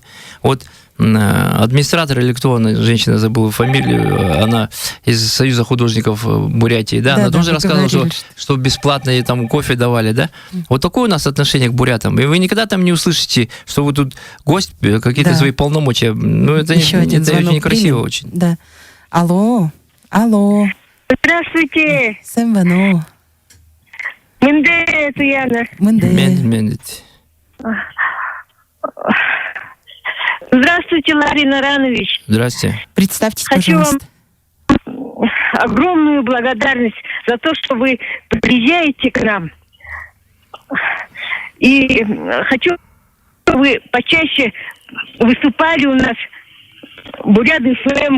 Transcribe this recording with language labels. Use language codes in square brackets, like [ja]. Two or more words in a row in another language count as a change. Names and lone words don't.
[ru] Вот администратор или кто она, женщина, забыла фамилию, она из Союза художников Бурятии, да, она тоже рассказывала, что бесплатно ей там кофе давали, да. Вот такое у нас отношение к бурятам. И вы никогда там не услышите, что вы тут гость, какие-то свои полномочия. Ну, это очень некрасиво очень. Да. Алло. Здравствуйте. [bua] Сэмвано. Мэнде, Туяна. Мэнде. [ru] Здравствуйте, Ларий Наранович. Здравствуйте. Представьтесь, пожалуйста. Хочу вам огромную благодарность за то, что вы приезжаете к нам. И хочу, чтобы вы почаще выступали у нас в Бурят ФМ.